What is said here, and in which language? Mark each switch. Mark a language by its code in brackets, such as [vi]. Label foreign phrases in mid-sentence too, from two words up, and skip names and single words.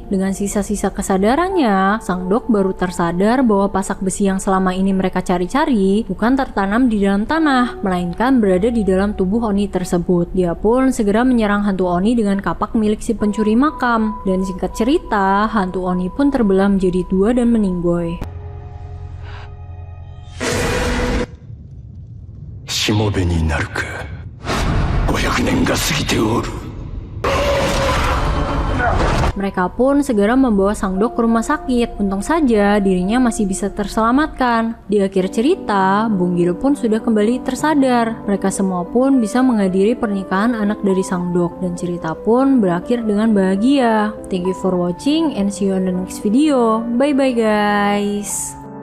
[id] Dengan sisa-sisa kesadarannya, Sangdok baru tersadar bahwa pasak besi yang selama ini mereka cari-cari bukan tertanam di dalam tanah, melainkan berada di dalam tubuh Oni tersebut. Dia pun segera menyerang hantu Oni dengan kapak milik si pencuri makam. Dan singkat cerita, hantu Oni pun terbelah menjadi dua dan meninggoy. [ja] しもべになるか。500年が過ぎておる。 [id] Mereka pun segera membawa Sangdok ke rumah sakit. Untung saja dirinya masih bisa terselamatkan. Di akhir cerita, Bonggil pun sudah kembali tersadar. Mereka semua pun bisa menghadiri pernikahan anak dari Sangdok dan cerita pun berakhir dengan bahagia. [en] Thank you for watching and see you on the next video. Bye bye guys.